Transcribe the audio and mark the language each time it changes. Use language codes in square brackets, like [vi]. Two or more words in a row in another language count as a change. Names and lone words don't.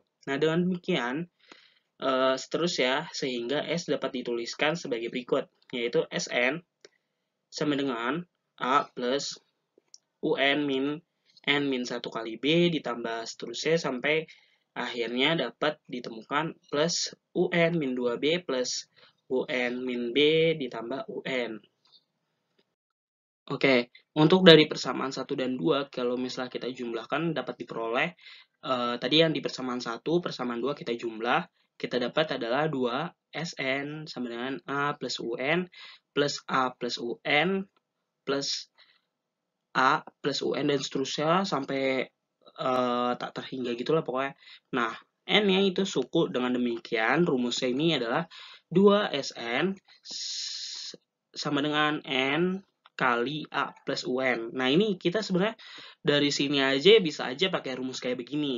[id] Nah, dengan demikian, seterusnya sehingga S dapat dituliskan sebagai berikut, yaitu Sn sama dengan A plus UN min N min 1 kali B ditambah seterusnya sampai akhirnya dapat ditemukan plus UN min 2B plus UN min B ditambah UN. Oke, untuk dari persamaan 1 dan 2, kalau misalnya kita jumlahkan dapat diperoleh, tadi yang di persamaan 1, persamaan 2 kita jumlah, kita dapat adalah 2 Sn sama dengan A plus UN plus A plus UN plus A plus UN dan seterusnya sampai tak terhingga gitulah pokoknya. Nah, N-nya itu suku. Dengan demikian rumusnya ini adalah 2 Sn sama dengan N kali A plus UN. Nah, ini kita sebenarnya dari sini aja bisa aja pakai rumus kayak begini.